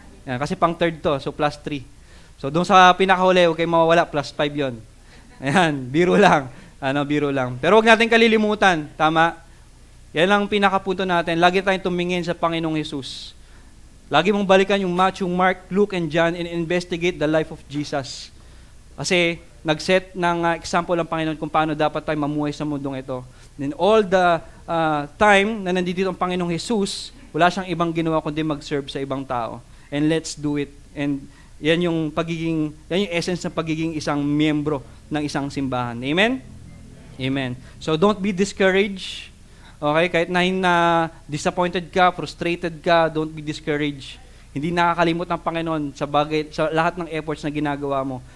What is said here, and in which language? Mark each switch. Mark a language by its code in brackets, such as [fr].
[tl] Yan, kasi pang third to, so plus 3. So doon sa pinakahuli, huwag kayong mawawala, plus 5 yon. Ayan, biro lang. Biro lang. Pero huwag natin kalilimutan, tama? Yan lang pinakapunto natin. Lagi tayong tumingin sa Panginoong Jesus. Lagi mong balikan yung [en] Matthew, Mark, Luke, and John and investigate the life of Jesus. [tl] Kasi nag-set ng example ng Panginoon kung paano dapat tayo mamuhay sa mundong ito. And all the time na nandito ang Panginoong Jesus, wala siyang ibang ginawa kundi mag-serve sa ibang tao. [en] And let's do it. [tl] And yan yung essence ng pagiging isang miyembro ng isang simbahan. [en] Amen? Amen. So don't be discouraged. Okay, [tl] kahit na disappointed ka, frustrated ka, [en] don't be discouraged. [tl] Hindi nakakalimot ng Panginoon sa lahat ng efforts na ginagawa mo.